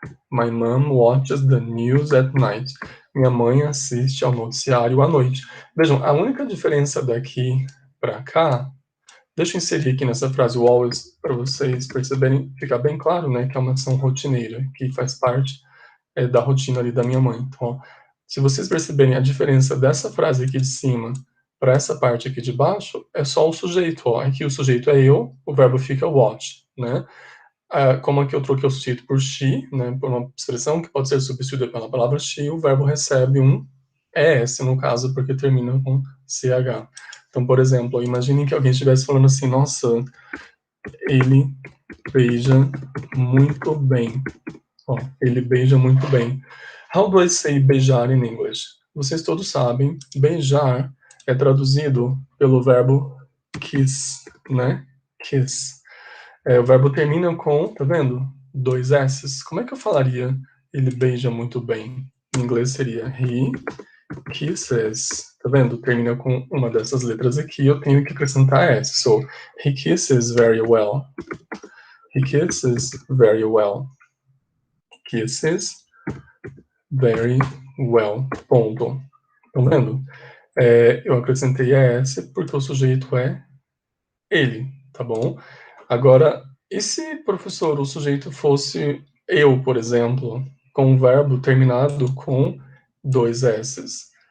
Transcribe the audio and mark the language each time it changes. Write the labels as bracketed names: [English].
[English] My mom watches the news at night. [Portuguese] Minha mãe assiste ao noticiário à noite. Vejam, a única diferença daqui para cá, deixa eu inserir aqui nessa frase o always para vocês perceberem, ficar bem claro, né, que é uma ação rotineira, que faz parte da rotina ali da minha mãe. Então, ó, se vocês perceberem a diferença dessa frase aqui de cima para essa parte aqui de baixo, é só o sujeito. Ó. Aqui o sujeito é eu, o verbo fica watch, né? Como aqui eu troquei o sujeito por she, né, por uma expressão que pode ser substituída pela palavra she, o verbo recebe um ES, no caso, porque termina com CH. Então, por exemplo, imaginem que alguém estivesse falando assim, nossa, ele beija muito bem. Ó, ele beija muito bem. [English] How do I say beijar in English? [Portuguese] Vocês todos sabem, beijar é traduzido pelo verbo kiss, né? Kiss. O verbo termina com, tá vendo? 2 S's. Como é que eu falaria ele beija muito bem? Em inglês seria [English] he kisses. [Portuguese] Tá vendo? Termina com uma dessas letras aqui, eu tenho que acrescentar S. [English] So, he kisses very well. He kisses very well. Kisses very well, [Portuguese] ponto. Estão vendo? Eu acrescentei ES porque o sujeito é ele, tá bom? Agora, e se, professor, o sujeito fosse eu, por exemplo, com um verbo terminado com dois S's?